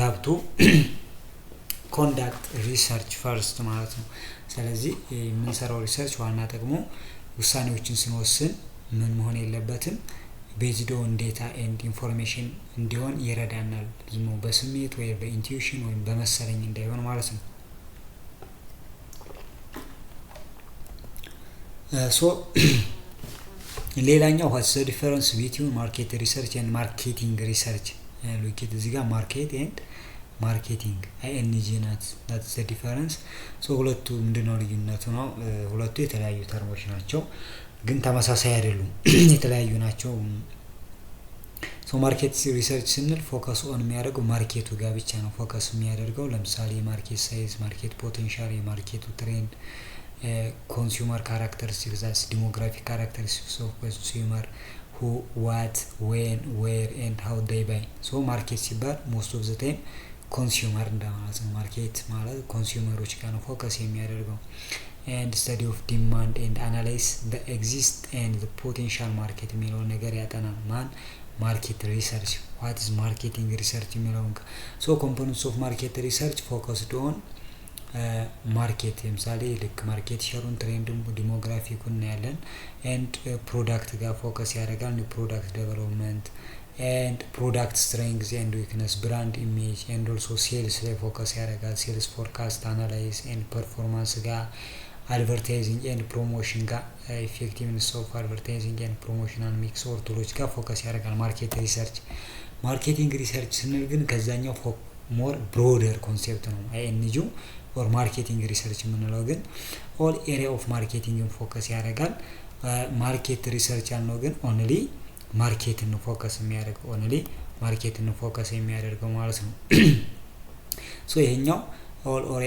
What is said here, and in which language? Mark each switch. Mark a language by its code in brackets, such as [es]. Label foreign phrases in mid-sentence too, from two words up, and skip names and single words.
[en] have to conduct research first [am] ማለት ነው። ስለዚህ የምንሰራው ሪሰርች ዋና ጥቅሙ ውሳኔዎችን ስንወስን ምን መሆን የለበትም [en] based on data and information [am] እንዲሆን ይረዳናል። ዝም በስሜት ወይ በኢንቱዊሽን ወይም በመሰለኝ እንዳይሆን ማለት ነው። ሌላኛው [en] what's the difference between market research and marketing research? [am] ሉክ እዚህ ጋር [en] market and marketing ING [am] ናት [en] that's the difference። [am] ሁለቱ ምንድነው ልዩነቱ ነው? ሁለቱ የተለያዩ ተርሞች ናቸው ግን ተመሳሳይ አይደሉም የተለያዩ ናቸው። [en] market research [am] ስንል [en] focus on [am] የሚያደርገው ማርኬቱ ጋር ብቻ ነው ፎከስ የሚያደርገው። ለምሳሌ [en] market size, market potential፣ [am] የማርኬቱ ትሬንድ፣ [en] consumer characteristics that's demographic characteristics of consumer who what when where and how they buy። [am] ማርኬት ሲባል [en] most of the time consumer [am] እንደማለት ነው። ማርኬት ማለት ኮንሱመሮች ጋር ነው ፎከስ የሚያደርገው። and [en] study of demand and analyze the exist and the potential market [am] የሚለውን ነገር ያጠናል። [en] market research what is marketing [am] research የሚለውን [en] components of market research focused on [am] ማርኬት ለምሳሌ ልክ ማርኬት ሸሩን ትሬንዱን ዲሞግራፊኩን እናያለን። and ፕሮዳክት ጋር ፎከስ ያደርጋል። [en] new product development and product strengths and weakness brand image and also sales [am] ላይ ፎከስ ያደርጋል። [en] sales forecast analyze and performance [am] ጋር [en] advertising and promotion [am] ጋር [en] effectiveness of advertising and promotional mix or [am] ቱሎች ጋር ፎከስ ያደርጋል [en] market research። [am] ማርኬቲንግ ሪሰርች ስንል ግን ከዛኛው [en] more broader concept [am] ነው። አይኤንጂው ኦር ማርኬቲንግ ሪሰርች የምንለው ግን [en] all area of [am] ማርኬቲንግን ፎከስ ያደርጋል። [en] market research [am] ያልነው ግን ኦንሊ ማርኬትን ነው ፎከስ የሚያደርገው ኦንሊ ማርኬትን ነው ፎከስ የሚያደርገው ማለት ነው። ሶ ይሄኛው ኦል